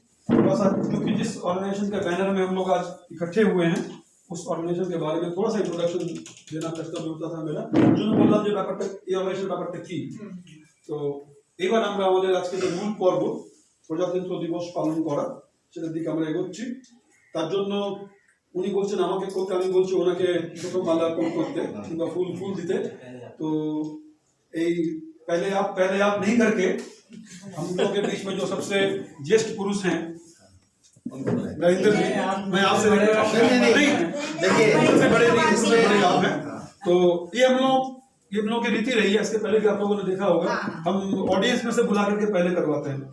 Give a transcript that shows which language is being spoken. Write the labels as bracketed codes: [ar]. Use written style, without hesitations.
[hi] थोड़ा सा क्योंकि जिस ऑर्गेनाइजेशन के बैनर में हम लोग आज इकट्ठे हुए हैं उस ऑर्गेनाइजेशन के बारे में थोड़ा सा इंट्रोडक्शन देना कर्तव्य होता था मेरा। [bn] জন্য বললাম যে ব্যাপারটা এই অর্গানাইজেশন ব্যাপারটা কি। তো এবার আমরা আমাদের আজকে যে মূল পর্ব প্রজাতন্ত্র দিবস পালন করা সেটার দিকে আমরা এগোচ্ছি। তার জন্য উনি বলছেন আমাকে করতে, আমি বলছি ওনাকে প্রথম মাल्याর্পণ করতে কিংবা ফুল দিতে। তো এই [hi] पहले आप नहीं करके हम लोग के बीच में जो सबसे ज्येष्ठ पुरुष हैं नरेंद्र जी, मैं आपसे देखिए सबसे बड़े आप हैं। तो ये हम लोग की रीति रही है, इसके पहले भी आप लोगों ने देखा होगा, हम ऑडियंस में से बुला करके पहले करवाते हैं।